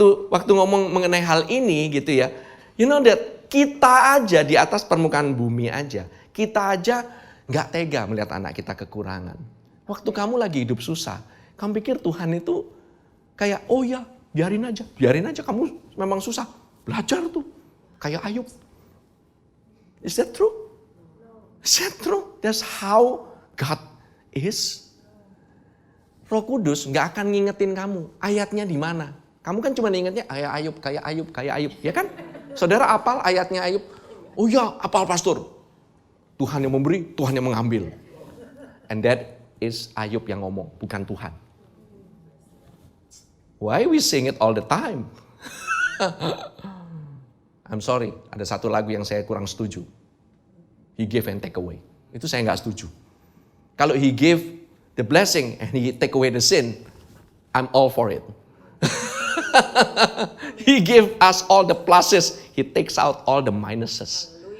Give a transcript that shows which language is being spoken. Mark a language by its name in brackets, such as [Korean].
[Indonesian] Waktu ngomong mengenai hal ini gitu ya. That kita aja di atas permukaan bumi aja. Kita aja gak tega melihat anak kita kekurangan. Waktu kamu lagi hidup susah. Kamu pikir Tuhan itu kayak, oh ya biarin aja kamu memang susah. Belajar tuh, kayak Ayub. [English] Is that true? Is that true? That's how God is. [Indonesian] Roh Kudus nggak akan ngingetin kamu ayatnya di mana. Kamu kan cuma ingetnya kayak Ayub, ya kan? Saudara apal ayatnya Ayub? Oh ya, apal pastor. Tuhan yang memberi, Tuhan yang mengambil. [English] And that is [Indonesian] Ayub yang ngomong, bukan Tuhan. [English] Why we sing it all the time? I'm sorry, [Indonesian] ada satu lagu yang saya kurang setuju. [English] He give and take away. [Indonesian] Itu saya nggak setuju. Kalau [English] he give the blessing and he take away the sin, I'm all for it. He give us all the pluses, he takes out all the minuses.